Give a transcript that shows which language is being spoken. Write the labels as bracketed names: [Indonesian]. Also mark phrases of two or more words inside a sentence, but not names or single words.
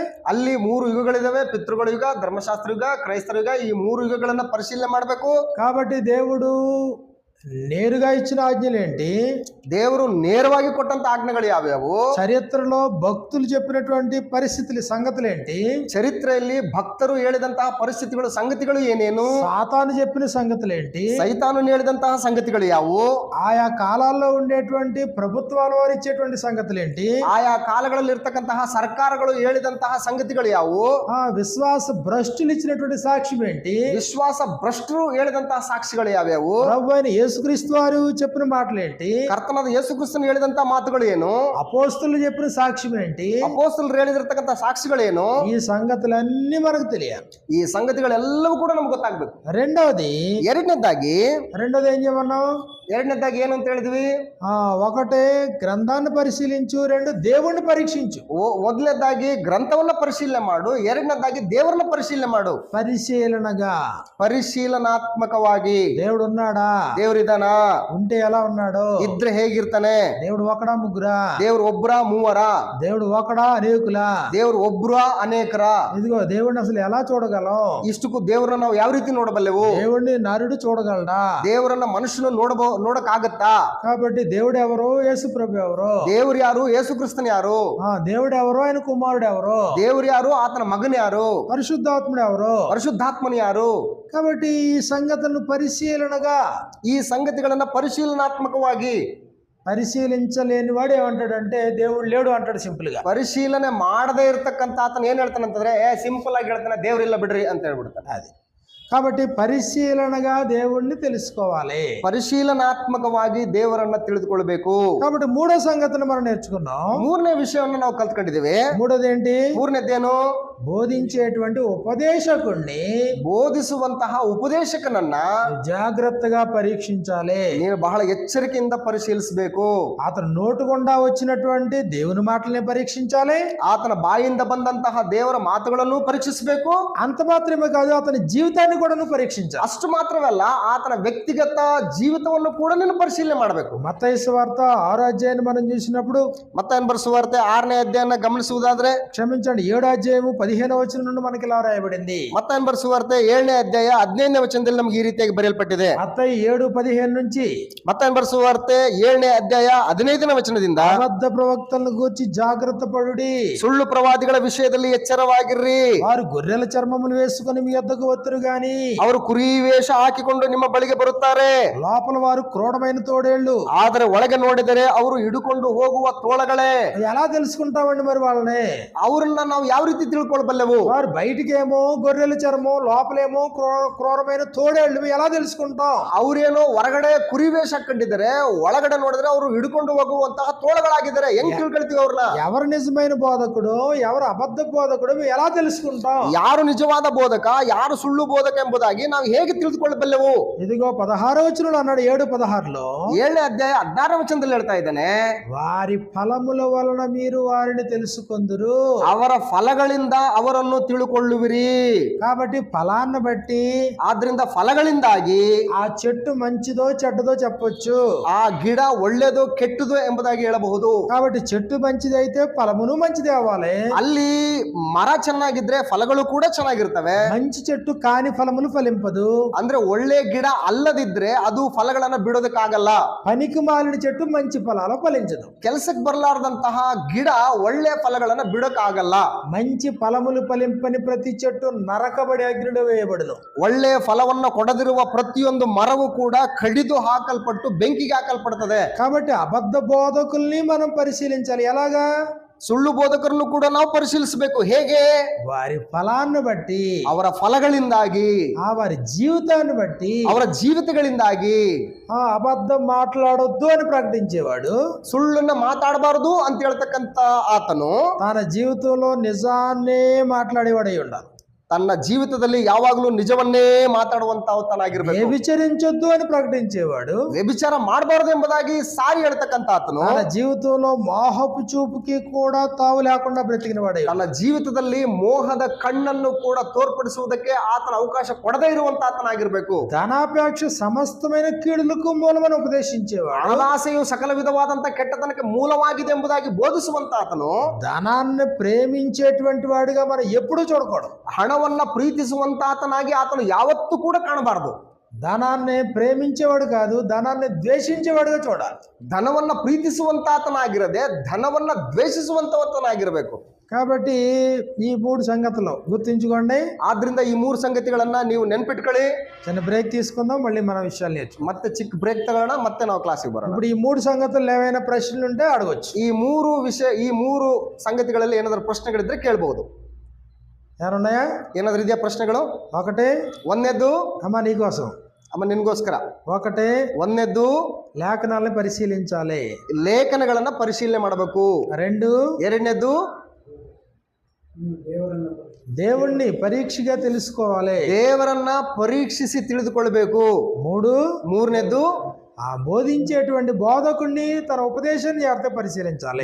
[Kannada] ಅಲ್ಲಿ 3 ಯುಗಗಳಿದಾವೆ. ಪಿತೃಗಳ ಯುಗ, ಧರ್ಮಶಾಸ್ತ್ರ ಯುಗ, ಕ್ರೈಸ್ತರ ಯುಗ. ಈ 3 ಯುಗಗಳನ್ನ ಪರಿಶೀಲನೆ ಮಾಡಬೇಕು. [Telugu] కాబట్టి దేవుడు నేరుగా ఇచ్చిన ఆజ్ఞలు ఏంటి? [Kannada] ದೇವರು ನೇರವಾಗಿ ಕೊಟ್ಟಂತ ಆಜ್ಞೆಗಳು ಯಾವ್ಯಾವು? [Telugu] చరిత్రలో భక్తులు చెప్పినటువంటి పరిస్థితులు, సంగతులు ఏంటి? [Kannada] ಚರಿತ್ರೆಯಲ್ಲಿ ಭಕ್ತರು ಹೇಳಿದಂತಹ ಪರಿಸ್ಥಿತಿಗಳು, ಸಂಗತಿಗಳು ಏನೇನು? [Telugu] సాతాను చెప్పిన సంగతులు ఏంటి? [Kannada] ಸೈತಾನು ಹೇಳಿದಂತಹ ಸಂಗತಿಗಳು ಯಾವುವು? [Telugu] ఆయా కాలాల్లో ఉండేటువంటి ప్రభుత్వాల వారు ఇచ్చేటువంటి సంగతులు ఏంటి? [Kannada] ಆಯಾ ಕಾಲಗಳಲ್ಲಿ ಇರ್ತಕ್ಕಂತಹ ಸರ್ಕಾರಗಳು ಹೇಳಿದಂತಹ ಸಂಗತಿಗಳು ಯಾವುವು? [Telugu] విశ్వాస భ్రష్టులు ఇచ్చినటువంటి సాక్ష్యం ఏంటి? [Kannada] ವಿಶ್ವಾಸ ಭ್ರಷ್ಟರು ಹೇಳಿದಂತಹ ಸಾಕ್ಷಿಗಳು ಯಾವ್ಯಾವು? [Telugu] ప్రభువైన యేసుక్రీస్తు వారు చెప్పిన మాటలు ఏంటి? [Kannada] ಕರ್ತನಾದ ಯೇಸು ಕ್ರಿಸ್ತನು ಹೇಳಿದಂತಹ ಮಾತುಗಳು ಏನು? [Telugu] అపోస్తలులు చెప్పిన సాక్ష్యం ఏంటి? [Kannada] ಅಪೊಸ್ತಲರು ಹೇಳಿದಿರ್ತಕ್ಕಂಥ ಸಾಕ್ಷಿಗಳೇನು? [Telugu] ఈ సంగతులన్నీ మనకు తెలియాలి. [Kannada] ಈ ಸಂಗತಿಗಳೆಲ್ಲವೂ ಕೂಡ ನಮ್ಗೆ ಗೊತ್ತಾಗ್ಬೇಕು. [Telugu] రెండవది [Kannada] ಎರಡನೇದಾಗಿ [Telugu] ఏం చేయమన్నాం? [Kannada] ಎರಡನೇದಾಗಿ ಏನು ಅಂತ ಹೇಳಿದ್ವಿ? [Telugu] ఒకటే గ్రంథాన్ని పరిశీలించు, 2 దేవుణ్ణి పరీక్షించు. [Kannada] ಮೊದಲನೇದಾಗಿ ಗ್ರಂಥವನ್ನ ಪರಿಶೀಲನೆ ಮಾಡು, ಎರಡನೇದಾಗಿ ದೇವರನ್ನ ಪರಿಶೀಲನೆ ಮಾಡು. [Telugu] పరిశీలనగా, [Kannada] ಪರಿಶೀಲನಾತ್ಮಕವಾಗಿ. [Telugu] దేవుడు ఉన్నాడా? [Kannada] ದೇವರಿದಾನಾ? [Telugu] ఉంటే ఎలా ఉన్నాడు? [Kannada] ಇದ್ರೆ ಹೇಗಿರ್ತಾನೆ? [Telugu] దేవుడు ఒకడా ముగ్గురా? [Kannada] ದೇವ್ರು ಒಬ್ರ ಮೂವರ? [Telugu] దేవుడు ఒకడా అనేకులా? [Kannada] ದೇವ್ರು ಒಬ್ರ ಅನೇಕರ? [Telugu] ఇదిగో దేవుడిని అసలు ఎలా చూడగలం? [Kannada] ಇಷ್ಟಕ್ಕೂ ದೇವರನ್ನ ನಾವು ಯಾವ ರೀತಿ ನೋಡಬಲ್ಲೆವು? [Telugu] దేవుడిని నరుడు చూడగలడా? [Kannada] ದೇವರನ್ನ ಮನುಷ್ಯನು ನೋಡಕ್ ಆಗತ್ತಾ? [Telugu] కాబట్టి దేవుడు ఎవరు, యేసు ప్రభు ఎవరు? [Kannada] ದೇವ್ರು ಯಾರು? ಯೇಸು ಕ್ರಿಸ್ತನ್ ಯಾರು? [Telugu] దేవుడు ఎవరు, ఆయన కుమారుడు ఎవరు? [Kannada] ದೇವ್ರು ಯಾರು? ಆತನ ಮಗನ್ ಯಾರು? [Telugu] పరిశుద్ధాత్ముడు ఎవరు? [Kannada] ಪರಿಶುದ್ಧಾತ್ಮನ್ ಯಾರು? [Telugu] కాబట్టి ఈ సంగతులను పరిశీలనగా, [Kannada] ಈ ಸಂಗತಿಗಳನ್ನ ಪರಿಶೀಲನಾತ್ಮಕವಾಗಿ [Telugu] పరిశీలించలేని వాడు ఏమంటాడంటే దేవుడు లేడు అంటాడు సింపుల్ గా. [Kannada] ಪರಿಶೀಲನೆ ಮಾಡದೇ ಇರ್ತಕ್ಕಂತ ಆತನ ಏನ್ ಹೇಳ್ತಾನಂತಂದ್ರೆ సింపుల్ ಆಗಿ ಹೇಳ್ತಾನೆ, ದೇವ್ರಿಲ್ಲ ಬಿಡ್ರಿ ಅಂತ ಹೇಳ್ಬಿಡ್ತಾನೆ. [Telugu] అది కాబట్టి పరిశీలనగా దేవుణ్ణి తెలుసుకోవాలి. [Kannada] ಪರಿಶೀಲನಾತ್ಮಕವಾಗಿ ದೇವರನ್ನ ತಿಳಿದುಕೊಳ್ಬೇಕು. [Telugu] కాబట్టి మూడో సంగతిని మనం నేర్చుకున్నాం. [Kannada] ಮೂರನೇ ವಿಷಯವನ್ನು ನಾವು ಕಲ್ತ್ಕೊಂಡಿದ್ದೀವಿ. [Telugu] మూడోది ఏంటి? [Kannada] ಮೂರನೇದೇನು? [Telugu] బోధించేటువంటి ఉపదేశకుణ్ణి, [Kannada] ಬೋಧಿಸುವಂತಹ ಉಪದೇಶಕನನ್ನ [Telugu] జాగ్రత్తగా పరీక్షించాలి. [Kannada] ನೀನು ಬಹಳ ಎಚ್ಚರಿಕೆಯಿಂದ ಪರಿಶೀಲಿಸಬೇಕು. [Telugu] అతను నోటు గుండా వచ్చినటువంటి దేవుని మాటల్ని పరీక్షించాలి. [Kannada] ಆತನ ಬಾಯಿಂದ ಬಂದಂತಹ ದೇವರ ಮಾತುಗಳನ್ನು ಪರೀಕ್ಷಿಸಬೇಕು. [Telugu] అంత మాత్రమే కాదు, అతని జీవితాన్ని కూడా పరీక్షించాలి. [Kannada] ಅಷ್ಟು ಮಾತ್ರವಲ್ಲ, ಆತನ ವ್ಯಕ್ತಿಗತ ಜೀವಿತವನ್ನು ಕೂಡ ನೀನು ಪರಿಶೀಲನೆ ಮಾಡಬೇಕು. [Telugu] మత్తయి సువార్త 6వ అధ్యాయాన్ని మనం చూసినప్పుడు, [Kannada] ಮತ್ತಾಯನ ಬರೆಸುವಾರ್ತೆ 6ನೇ ಅಧ್ಯಾಯನ ಗಮನಿಸುವುದಾದ್ರೆ, [Telugu] క్షమించండి 7వ అధ్యాయము 15వ వచనం నుండి మనకి ఇలా రాయబడింది. [Kannada] ಮತ್ತಾಯನ ಬರೆಸುವಾರ್ತೆ 7ನೇ ಅಧ್ಯಾಯ 15ನೇ ವಚನದಲ್ಲಿ ನಮಗೆ ಈ ರೀತಿಯಾಗಿ ಬರೆಯಲ್ಪಟ್ಟಿದೆ. [Telugu] మత్తయి 7:15 నుంచి [Kannada] ಮತ್ತಾಯನ ಬರೆಸುವಾರ್ತೆ 7ನೇ ಅಧ್ಯಾಯ 15ನೇ ವಚನದಿಂದ, [Telugu] అబద్ధ ప్రవక్తలను గూర్చి జాగ్రత్త పడుడి, [Kannada] ಸುಳ್ಳು ಪ್ರವಾದಿಗಳ ವಿಷಯದಲ್ಲಿ ಎಚ್ಚರವಾಗಿರ್ರಿ. [Telugu] వారు గొర్రెల చర్మములు వేసుకుని మీ యొద్దకు వత్తురు గాని [Kannada] ಅವರು ಕುರಿ ವೇಷ ಹಾಕಿಕೊಂಡು ನಿಮ್ಮ ಬಳಿಗೆ ಬರುತ್ತಾರೆ, [Telugu] లోపల వారు క్రూరమైన తోడేళ్లు, [Kannada] ಆದರೆ ಒಳಗೆ ನೋಡಿದರೆ ಅವರು ಹಿಡುಕೊಂಡು ಹೋಗುವ ತೋಳಗಳೇ. [Telugu] ఎలా తెలుసుకుంటామండి మరి వాళ్ళని? [Kannada] ಅವರನ್ನ ನಾವು ಯಾವ ರೀತಿ ತಿಳ್ಕೊಳ್ಬಲ್ಲೆವು? [Telugu] వారు బయటికేమో గొర్రెల చర్మం, లోపలేమో క్రూరమైన తోడేళ్లు, ఎలా తెలుసుకుంటాం? [Kannada] ಅವ್ರೇನೋ ಹೊರಗಡೆ ಕುರಿ ವೇಷ ಹಾಕೊಂಡಿದ್ದಾರೆ, ಒಳಗಡೆ ನೋಡಿದ್ರೆ ಅವರು ಹಿಡ್ಕೊಂಡು ಹೋಗುವಂತಹ ತೋಳಗಳಾಗಿದ್ದಾರೆ. ಹೆಂಗ್ ತಿಳ್ಕೊಳ್ತೀವಿ ಅವ್ರನ್ನ? [Telugu] ఎవరు నిజమైన బోధకుడు, ఎవరు అబద్ధ బోధకుడు, ఎలా తెలుసుకుంటాం? [Kannada] ಯಾರು ನಿಜವಾದ ಬೋಧಕ, ಯಾರು ಸುಳ್ಳು ಬೋಧಕ ಎಂಬುದಾಗಿ ನಾವು ಹೇಗೆ ತಿಳಿದುಕೊಳ್ಳಬಲ್ಲೆವು? [Telugu] ఇదిగో 16వ వచనంలో అన్నాడు, 7:16లో [Kannada] 7ನೇ ಅಧ್ಯಾಯ 16ನೇ ವಚನದಲ್ಲಿ ಹೇಳ್ತಾ ಇದ್ದಾನೆ, [Telugu] వారి ఫలముల వలన మీరు వారిని తెలుసుకొందురు. [Kannada] ಅವರ ಫಲಗಳಿಂದ ಅವರನ್ನು ತಿಳುಕೊಳ್ಳುವಿರಿ. [Telugu] కాబట్టి ఫలాన్ని బట్టి, [Kannada] ಆದ್ರಿಂದ ಫಲಗಳಿಂದಾಗಿ [Telugu] ఆ చెట్టు మంచిదో చెడ్డదో చెప్పొచ్చు. [Kannada] ಆ ಗಿಡ ಒಳ್ಳೆಯದು ಕೆಟ್ಟದು ಎಂಬುದಾಗಿ ಹೇಳಬಹುದು. [Telugu] కాబట్టి చెట్టు మంచిదైతే ఫలమును మంచిదే అవ్వాలి. [Kannada] ಅಲ್ಲಿ ಮರ ಚೆನ್ನಾಗಿದ್ರೆ ಫಲಗಳು ಕೂಡ ಚೆನ್ನಾಗಿರ್ತವೆ. [Telugu] మంచి చెట్టు కాని ఫలములు ఫలింపదు. [Kannada] ಅಂದ್ರೆ ಒಳ್ಳೆ ಗಿಡ ಅಲ್ಲದಿದ್ರೆ ಅದು ಫಲಗಳನ್ನ ಬಿಡೋದಕ್ಕಾಗಲ್ಲ. [Telugu] పనికి మాలిన చెట్టు మంచి ఫలాలు ఫలించదు. [Kannada] ಕೆಲಸಕ್ಕೆ ಬರಲಾರದಂತಹ ಗಿಡ ಒಳ್ಳೆ ಫಲಗಳನ್ನ ಬಿಡೋಕ್ಕಾಗಲ್ಲ. [Telugu] మంచి ఫలములు ఫలింపని ప్రతి చెట్టు నరకబడి అగ్నిలో వేయబడును. [Kannada] ಒಳ್ಳೆ ಫಲವನ್ನ ಕೊಡದಿರುವ ಪ್ರತಿಯೊಂದು ಮರವು ಕೂಡ ಕಡಿದು ಹಾಕಲ್ಪಟ್ಟು ಬೆಂಕಿಗೆ ಹಾಕಲ್ಪಡ್ತದೆ. [Telugu] కాబట్టి అబద్ధ బోధకుల్ని మనం పరిశీలించాలి. ఎలాగా? [Kannada] ಸುಳ್ಳು ಬೋಧಕರನ್ನು ಕೂಡ ನಾವು ಪರಿಶೀಲಿಸಬೇಕು. ಹೇಗೆ? [Telugu] వారి ఫలాన్ని బట్టి, [Kannada] ಅವರ ಫಲಗಳಿಂದಾಗಿ, [Telugu] వారి జీవితాన్ని బట్టి, [Kannada] ಅವರ ಜೀವಿತಗಳಿಂದಾಗಿ. [Telugu] అబద్ధం మాట్లాడొద్దు అని ప్రకటించేవాడు, [Kannada] ಸುಳ್ಳನ್ನ ಮಾತಾಡಬಾರದು ಅಂತ ಹೇಳ್ತಕ್ಕಂತ ಆತನು [Telugu] తన జీవితంలో నిజాన్నే మాట్లాడేవాడై ఉండాలి. [Kannada] ತನ್ನ ಜೀವಿತದಲ್ಲಿ ಯಾವಾಗಲೂ ನಿಜವನ್ನೇ ಮಾತಾಡುವಂತವನಾಗಿರ್ಬೇಕು. [Telugu] వ్యభిచరించొద్దు అని ప్రకటించేవాడు, [Kannada] ವ್ಯಭಿಚಾರ ಮಾಡಬಾರದು ಎಂಬುದಾಗಿ ಸಾರಿ ಹೇಳ್ತಕ್ಕಂತ ಆತನು [Telugu] తన జీవితంలో మోహపు చూపుకి కూడా తావు లేకుండా బ్రతికిన వాడే. [Kannada] ತನ್ನ ಜೀವಿತದಲ್ಲಿ ಮೋಹದ ಕಣ್ಣನ್ನು ಕೂಡ ತೋರ್ಪಡಿಸುವುದಕ್ಕೆ ಆತನ ಅವಕಾಶ ಕೊಡದೇ ಇರುವಂತ ಆತನಾಗಿರ್ಬೇಕು. [Telugu] ధనాపేక్ష సమస్తమైన కీడులకు మూలమని ఉపదేశించేవాడు. [Kannada] ಹಣದಾಸೆಯು ಸಕಲ ವಿಧವಾದಂತ ಕೆಟ್ಟತನಕ್ಕೆ ಮೂಲವಾಗಿದೆ ಎಂಬುದಾಗಿ ಬೋಧಿಸುವಂತ ಆತನು [Telugu] ధనాన్ని ప్రేమించేటువంటి వాడిగా మనం ఎప్పుడూ చూడకూడదు. [Kannada] ಹಣವನ್ನ ಪ್ರೀತಿಸುವಂತ ಆತನಾಗಿ ಆತನು ಯಾವತ್ತೂ ಕೂಡ ಕಾಣಬಾರದು. [Telugu] ధనాన్ని ప్రేమించేవాడు కాదు, ధనాన్ని ద్వేషించేవాడుగా చూడాలి. [Kannada] ಧನವನ್ನ ಪ್ರೀತಿಸುವಂತ ಆತನಾಗಿರದೆ ಧನವನ್ನ ದ್ವೇಷಿಸುವಂತವನಾಗಿರಬೇಕು. [Telugu] కాబట్టి ఈ 3 సంగతులు గుర్తుంచుకోండి. [Kannada] ಆದ್ರಿಂದ ಈ 3 ಸಂಗತಿಗಳನ್ನ ನೀವು ನೆನ್ಪಿಟ್ಕೊಳ್ಳಿ. [Telugu] చిన్న బ్రేక్ తీసుకుందాం, మళ్ళీ మన విషయాలు నేర్చుకుందాం. [Kannada] ಮತ್ತೆ ಚಿಕ್ಕ ಬ್ರೇಕ್ ತಗೋಣ, ಮತ್ತೆ ನಾವು ಕ್ಲಾಸಿಗೆ ಬರೋಣ. [Telugu] ఇప్పుడు ఈ 3 సంగతులు ఏమైనా ప్రశ్నలు ఉంటే అడగొచ్చు. [Kannada] ಈ 3 ಸಂಗತಿಗಳಲ್ಲಿ ಏನಾದರೂ ಪ್ರಶ್ನೆಗಳಿದ್ರೆ ಕೇಳಬಹುದು. [Telugu] ఏమన్నాయా? [Kannada] ಏನಾದ್ರೂ ಇದೆಯಾ ಪ್ರಶ್ನೆಗಳು? [Telugu] ఒకటి, [Kannada] ಒಂದನೇದ್ದು [Telugu] అమ్మ నీకోసం. [Kannada] ಅಮ್ಮ ನಿನ್ಗೋಸ್ಕರ. [Telugu] ఒకటి, [Kannada] ಒಂದನೇದ್ದು [Telugu] లేఖనాలను పరిశీలించాలి. [Kannada] ಲೇಖನಗಳನ್ನ ಪರಿಶೀಲನೆ ಮಾಡಬೇಕು. [Telugu] 2, [Kannada] ಎರಡನೇದ್ದು [Telugu] దేవుణ్ణి పరీక్షగా తెలుసుకోవాలి. [Kannada] ದೇವರನ್ನ ಪರೀಕ್ಷಿಸಿ ತಿಳಿದುಕೊಳ್ಳಬೇಕು. [Telugu] 3, [Kannada] ಮೂರನೇದ್ದು [Telugu] బోధించేటువంటి బోధకుడిని తన ఉపదేశాన్ని జాగ్రత్త పరిశీలించాలి.